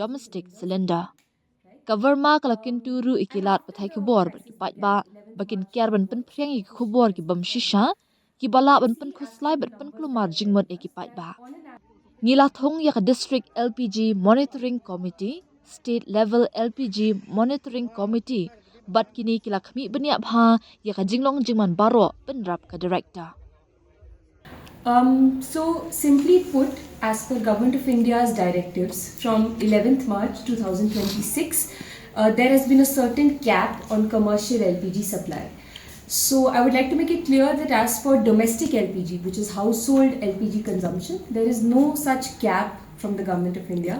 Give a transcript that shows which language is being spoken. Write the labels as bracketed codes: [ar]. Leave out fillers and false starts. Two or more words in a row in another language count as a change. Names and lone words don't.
[en] domestic cylinder [kha] ka Verma kala kinturu ikilat pathai kubor ki patba bakin kiar ban pen priang ki kubor ki bam shisha ki bala ban pen khuslai bat pen klumar jingmot ki patba ngila thong ya ka [en] district LPG monitoring committee state level LPG monitoring committee [kha] bat kini kila khmi bania bha ya ka jinglong jingman baro penrap ka director. [en] So simply put, as per Government of India's directives from 11th March 2026, there has been a certain cap on commercial LPG supply. So I would like to make it clear that as for domestic LPG, which is household LPG consumption, there is no such cap from the Government of India.